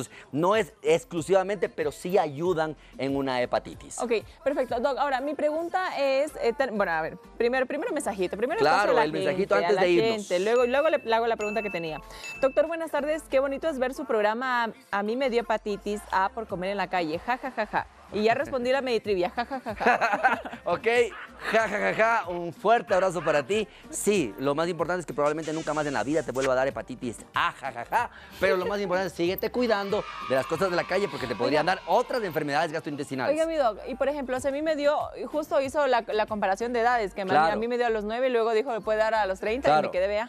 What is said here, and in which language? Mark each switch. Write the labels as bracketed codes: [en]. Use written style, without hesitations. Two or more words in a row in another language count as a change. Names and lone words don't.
[es] Entonces, no es exclusivamente, pero sí ayudan en una hepatitis. Ok, perfecto. Doc, ahora, mi pregunta es, bueno, a ver, primero mensajito. Primero claro, el mensajito antes de irnos. Luego le hago la pregunta que tenía. Doctor, buenas tardes. Qué bonito es ver su programa. A mí me dio hepatitis A por comer en la calle. Ja, ja, ja, ja. Y ya respondí la Meditrivia. Ja, ja, ja, ja. Ok, ja, ja, ja, ja. Un fuerte abrazo para ti. Sí, lo más importante es que probablemente nunca más en la vida te vuelva a dar hepatitis A, ja, ja, ja. Pero lo más importante es síguete cuidando de las cosas de la calle porque te podrían dar otras enfermedades gastrointestinales. Oiga, mi doc, y por ejemplo, si a mí me dio, justo hizo la comparación de edades, que a mí me dio a los 9 y luego dijo me puede dar a los 30 y me quedé, vea.